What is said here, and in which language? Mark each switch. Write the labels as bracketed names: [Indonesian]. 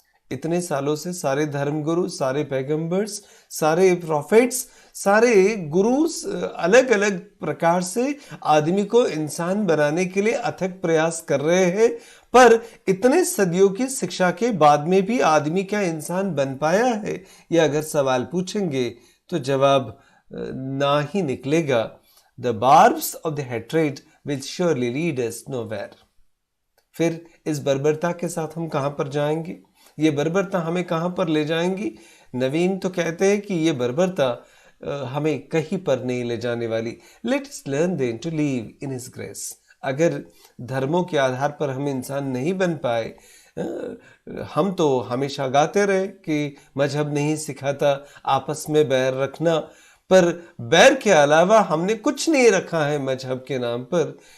[Hindi] इतने सालों से सारे धर्मगुरु, सारे पैगंबर्स, सारे प्रॉफिट्स, सारे गुरुस अलग अलग प्रकार से आदमी को इंसान बनाने के लिए अथक प्रयास कर रहे हैं, पर इतने सदियों की शिक्षा के बाद में भी आदमी क्या इंसान बन पाया है? ये अगर सवाल पूछेंगे तो जवाब ना ही निकलेगा। [English] The barbs of the hatred will surely lead us nowhere। [Hindi] फिर इस बर्बरता के साथ हम कहां पर जाएंगे? ये बर्बरता हमें कहां पर ले जाएंगी? नवीन तो कहते हैं कि ये बर्बरता हमें कहीं पर नहीं ले जाने वाली। [English] Let us learn then to live in his grace. [Hindi] अगर धर्मों के आधार पर हम इंसान नहीं बन पाए, हम तो हमेशा गाते रहे कि मजहब नहीं सिखाता आपस में बैर रखना, पर बैर के अलावा हमने कुछ नहीं रखा है मजहब के नाम पर।